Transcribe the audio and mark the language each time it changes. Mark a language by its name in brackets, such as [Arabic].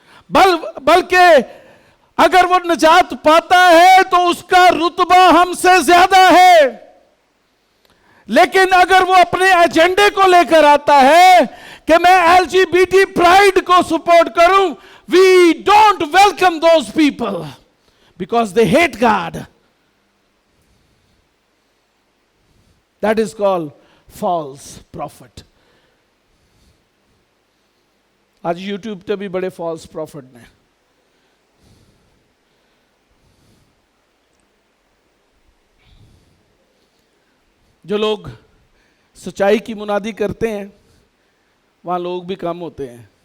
[Urdu] بلکہ اگر وہ نجات پاتا ہے تو اس کا رتبہ ہم سے زیادہ ہے. لیکن اگر وہ اپنے ایجنڈے کو لے کر آتا ہے کہ میں LGBT پرائڈ کو سپورٹ کروں، [English] we don't welcome those people because they hate God. That is called false prophet. [Urdu] آج یوٹیوب پہ بھی بڑے فالس پروفٹ نے. جو لوگ سچائی کی منادی کرتے ہیں وہاں لوگ بھی کم ہوتے ہیں.